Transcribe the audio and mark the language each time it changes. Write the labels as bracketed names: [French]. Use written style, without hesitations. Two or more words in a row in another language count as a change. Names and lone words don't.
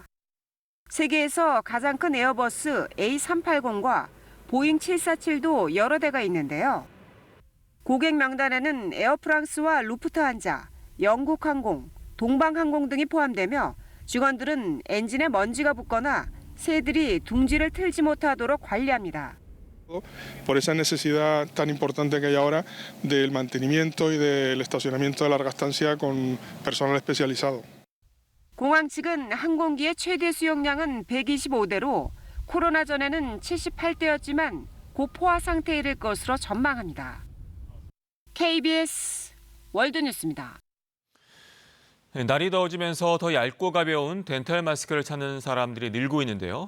[Korean] 세계에서 가장 큰 에어버스 A380과 보잉 747도 여러 대가 있는데요. 고객 명단에는 에어프랑스와 루프트한자, 영국항공, 동방항공 등이 포함되며 직원들은 엔진에 먼지가 붙거나 새들이 둥지를 틀지 못하도록 관리합니다. [Spanish] Por esa necesidad tan importante que hay ahora del mantenimiento y del estacionamiento de larga estancia con personal especializado. [Korean] 공항 측은 항공기의 최대 수용량은 125대로 코로나 전에는 78대였지만 곧 포화 상태에 이를 것으로 전망합니다. KBS 월드뉴스입니다. 날이 더워지면서 더 얇고 가벼운 덴탈 마스크를 찾는 사람들이 늘고 있는데요.